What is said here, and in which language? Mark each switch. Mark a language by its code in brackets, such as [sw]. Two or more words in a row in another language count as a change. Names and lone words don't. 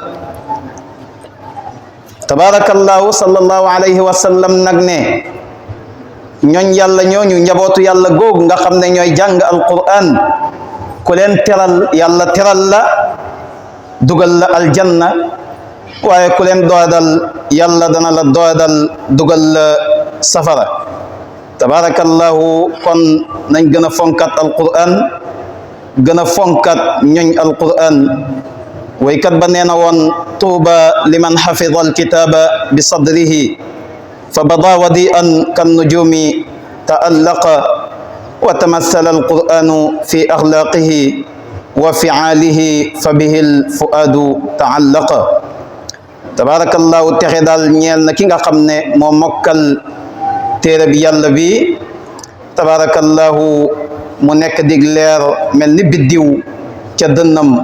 [ar] تبارك الله صلى الله عليه وسلم [wo] nag ne ñooñ yàlla ñooñu njabootu yàlla googu nga xam ne ñooy jàng alquran ku leen teral yàlla teral la dugal la aljanna, waaye ku leen doodal yàlla dana la doodal dugal la safara. tabarakallahu kon nañ gën a fonkat alquran, gën a fonkat ñoñ alquran. waykat ba nee na woon [ar] طوبى لمن حفظ الكتاب بصدره فبدا وضيئا كالنجوم تألق وتمثل القرآن في أخلاقه وفعاله فبه الفؤاد تعلق. [wo] tabarakallahu texe daal ñeel na ki nga xam ne moo mokkal téere bi yàlla bi. tabarakallahu mu nekk dig leer mel ni biddiw ca dënnam.